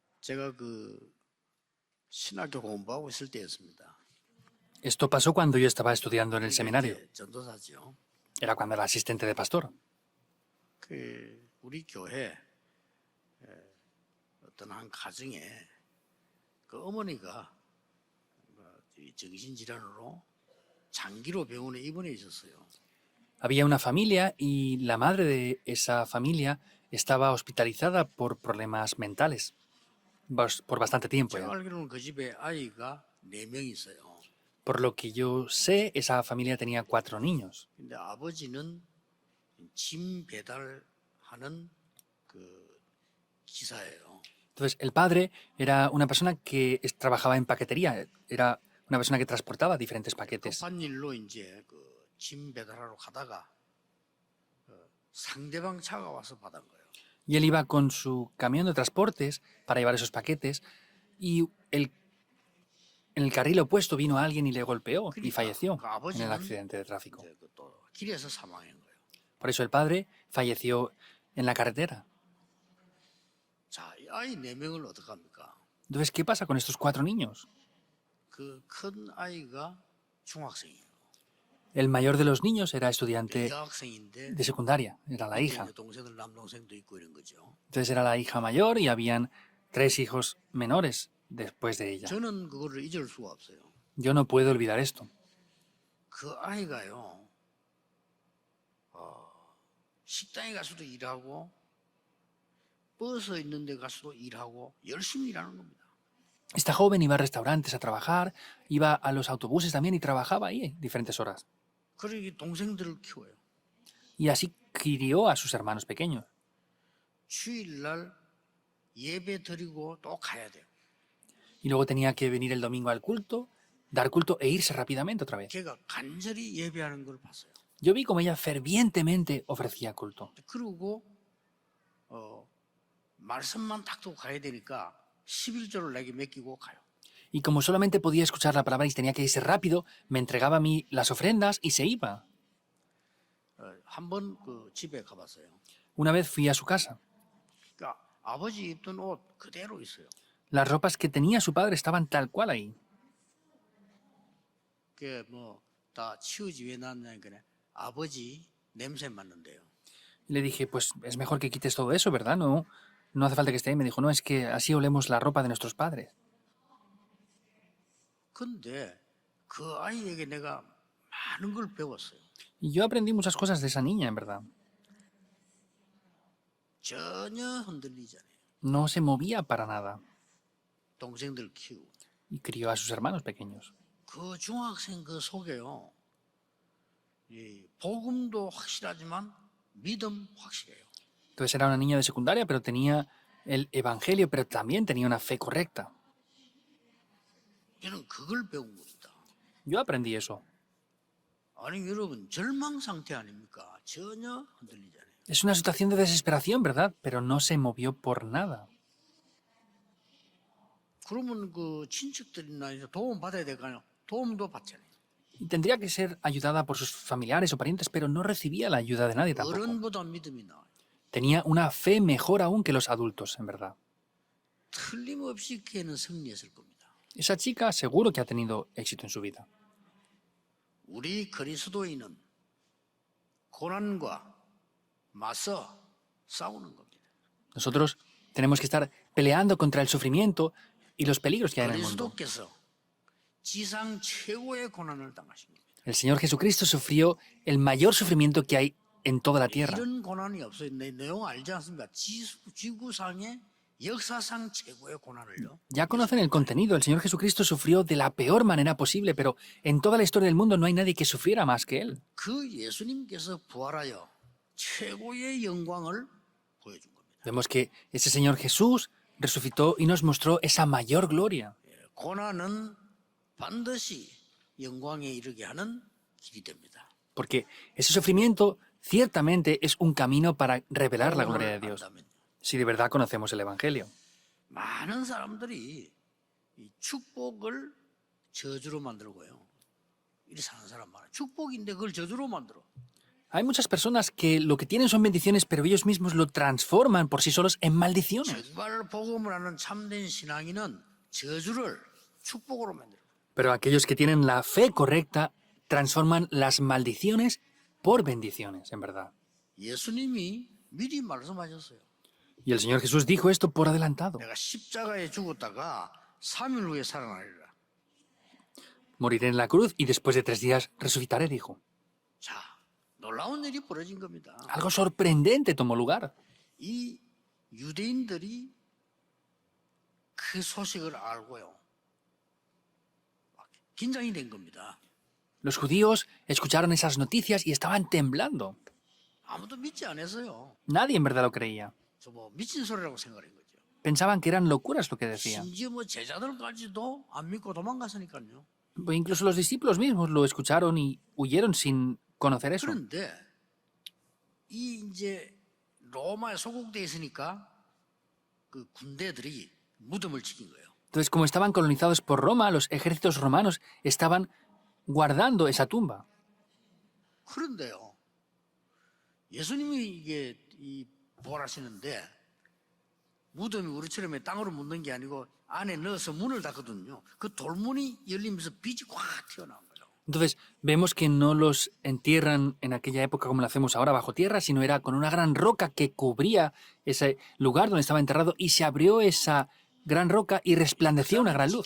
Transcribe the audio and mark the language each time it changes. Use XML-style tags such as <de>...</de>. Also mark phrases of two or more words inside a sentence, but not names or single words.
<ko>제가 신학교 공부하고 있을 때였습니다.</ko> <es>Esto pasó cuando yo estaba estudiando en el</es> <ko>그러니까</ko> <es>seminario.</es> <ko>이제 전도사죠.</ko> <es>Era cuando era asistente de pastor.</es> <ko>우리 교회 어떤 한 가정에 어머니가 정신질환으로 장기로 병원에 입원해 있었어요.</ko> <es>Había una familia y la madre de esa familia estaba hospitalizada por problemas mentales por bastante tiempo</es> <ko>제가</ko> <es>ya.</es> <ko>알기로는 그 집에 아이가 4명 있어요.</ko> <es>Por lo que yo sé, esa familia tenía 4 niños.</es> <ko>근데 아버지는 짐 배달하는 기사예요.</ko> <es>Entonces, el padre era una persona que trabajaba en paquetería, era una persona que transportaba diferentes paquetes.</es> <ko>급한 일로 이제 짐 배달하러 가다가 상대방 차가 와서 받은 거예요.</ko> <es>Y él iba con su camión de transportes para llevar esos paquetes y en el carril opuesto vino alguien y le golpeó y falleció en el accidente de tráfico.</es> <ko>이제 또 길에서 사망한 거예요.</ko> <es>Por eso el padre falleció en la carretera.</es> <ko>자, 이 아이 4명을 어떡합니까?</ko> <es>Entonces, ¿qué pasa con estos 4 niños?</es> <ko>그 큰 아이가 중학생이에요.</ko> <es>El mayor de los niños era estudiante</es> <ko>여학생인데</ko> <es>de secundaria, era la hija.</es> <ko>이제 동생들 남동생도 있고 이런 거죠.</ko> <es>Entonces era la hija mayor y habían 3 hijos menores después de ella.</es> <ko>저는 그거를 잊을 수가 없어요.</ko> <es>Yo no puedo olvidar esto.</es> <ko>그 아이가요. 식당에 가서도 일하고 버스 있는 데 가서도 일하고 열심히 일하는 겁니다.</ko> <es>Esta joven iba a restaurantes a trabajar, iba a los autobuses también y trabajaba ahí diferentes horas.</es> <ko>그러기 동생들을 키워요.</ko> <es>Y así crió a sus hermanos pequeños.</es> <ko>주일날 예배 드리고 또 가야 돼요.</ko> <es>Y luego tenía que venir el domingo al culto, dar culto e irse rápidamente otra vez.</es> <ko>걔가 간절히 예배하는 걸 봤어요.</ko> <es>Yo vi como ella fervientemente ofrecía culto.</es> <ko>그리고 말씀만 딱 듣고 가야 되니까 11조를 내게 맡기고 가요.</ko> <es>Y como solamente podía escuchar la palabra y tenía que irse rápido, me entregaba a mí las ofrendas y se iba.</es> <ko>한번 집에 가봤어요.</ko> <es>Una vez fui a su casa.</es> <ko>그러니까 아버지 입던 옷 그대로 있어요.</ko> <es>Las ropas que tenía su padre estaban tal cual ahí.</es> <ko>그게 다 치우지 왜 놨냐니까 아버지 냄새 맡는데요.</ko> <es>Y le dije, pues es mejor que quites todo eso, ¿verdad? No hace falta que esté ahí. Me dijo, no, es que así olemos la ropa de nuestros padres.</es> <ko>근데 그 아이에게 내가 많은 걸 배웠어요.</ko> <es>Y yo aprendí muchas cosas de esa niña, en verdad.</es> <ko>전혀 흔들리지 않아요.</ko> <es>No se movía para nada.</es> <ko>동생들 키우고.</ko> <es>Y crió a sus hermanos pequeños.</es> <ko>그 중학생 속에요. 이 복음도 확실하지만 믿음 확실해요.</ko> <es>Entonces era una niña de secundaria, pero tenía el evangelio, pero también tenía una fe correcta.</es> <ko>저는 그걸 배운 겁니다.</ko> <es>Yo aprendí eso.</es> <ko>아니 여러분 절망 상태 아닙니까? 전혀 흔들리지 않아요.</ko> <es>Es una situación de desesperación, ¿verdad? Pero no se movió por nada.</es> <ko>그러면 친척들이나 이제 도움 받아야 될까요? 도움도 받잖아요.</ko> <es>Y tendría que ser ayudada por sus familiares o parientes, pero no recibía la ayuda de nadie tampoco.</es> <ko>어른보다 믿음이 나와요.</ko> <es>Tenía una fe mejor aún que los adultos, en verdad.</es> <ko>틀림없이 걔는 승리했을 겁니다.</ko> <es>Esa chica seguro que ha tenido éxito en su vida.</es> <ko>우리 그리스도인은 고난과 맞서 싸우는 겁니다.</ko> <es>Nosotros tenemos que estar peleando contra el sufrimiento y los peligros que hay en el mundo.</es> <ko>그리스도께서 지상 최고의 고난을 당하신 겁니다.</ko> <es>El Señor Jesucristo sufrió el mayor sufrimiento que hay en toda la tierra.</es> <ko>이런 고난이 없어요. 내용 알지 않습니까? 지구상의 역사상 최고의 고난을요.</ko> <es>Ya conocen el contenido. El Señor Jesucristo sufrió de la peor manera posible, pero en toda la historia del mundo no hay nadie que sufriera más que Él.</es> <ko>그 예수님께서 부활하여 최고의 영광을 보여준 겁니다.</ko> <es>Vemos que ese Señor Jesús resucitó y nos mostró esa mayor gloria.</es> <ko>고난은 반드시 영광에 이르게 하는 길이 됩니다.</ko> <es>Porque ese sufrimiento ciertamente es un camino para revelar la gloria de Dios, si de verdad conocemos el Evangelio.</es> <ko>많은 사람들이 이 축복을 저주로 만들고요. 이렇게 사는 사람 많아요. 축복인데 그걸 저주로 만들어.</ko> <es>Hay muchas personas que lo que tienen son bendiciones, pero ellos mismos lo transforman por sí solos en maldiciones.</es> <ko>정말 복음을 하는 참된 신앙인은 저주를 축복으로 만들어요.</ko> <es>Pero aquellos que tienen la fe correcta transforman las maldiciones por bendiciones, en verdad.</es> <ko>예수님이 미리 말씀하셨어요.</ko> <es>Y el Señor Jesús dijo esto por adelantado.</es> <ko>내가 십자가에 죽었다가 3일 후에 살아나리라.</ko> <es>Moriré en la cruz y después de 3 días resucitaré, dijo.</es> <ko>자, 놀라운 일이 벌어진 겁니다.</ko> <es>Algo sorprendente tomó lugar.</es> <ko>이 유대인들이 그 소식을 알고요. 막 긴장이 된 겁니다.</ko> <es>Los judíos escucharon esas noticias y estaban temblando.</es> <ko>아무도 믿지 않았어요.</ko> <es>Nadie en verdad lo creía.</es> <ko>저 뭐 미친 소리라고 생각한 거죠.</ko> <es>Pensaban que eran locuras lo que decían.</es> <ko>심지어 뭐 제자들까지도 안 믿고 도망갔으니까요.</ko> <es>Incluso los discípulos mismos lo escucharon y huyeron sin conocer eso.</es> <ko>그런데 이 이제 로마에 소국돼 있으니까 그 군대들이 무덤을 지킨 거예요.</ko> <es>Entonces, como estaban colonizados por Roma, los ejércitos romanos estaban guardando esa tumba.</es> <ko>그런데요, 예수님이 이게 이 부활하시는데 무덤이 우리처럼 땅으로 묻는 게 아니고 안에 넣어서 문을 닫거든요. 그 돌문이 열리면서 빛이 꽉 튀어나온 거예요.</ko> <es>Entonces, vemos que no los entierran en aquella época como lo hacemos ahora bajo tierra, sino era con una gran roca que cubría ese lugar donde estaba enterrado y se abrió esa gran roca y resplandecía una gran luz.</es>